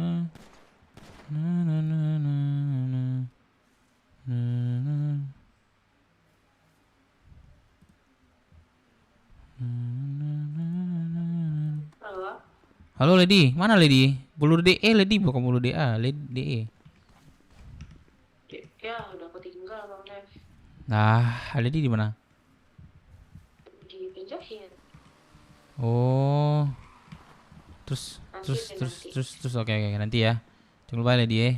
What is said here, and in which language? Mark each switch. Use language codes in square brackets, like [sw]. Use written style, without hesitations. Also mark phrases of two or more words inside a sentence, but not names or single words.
[id] Na na na na na. Na na. Halo? Halo Lady, mana Lady? Bulu DE Lady, bukan bulu DA, Lady DE. Ya, udah aku tinggal Bang Dev. Nah, Lady di mana? Di penjahit. Oh. Terus Nanti deh, nanti. terus oke nanti ya. Jangan lupa Lady ya.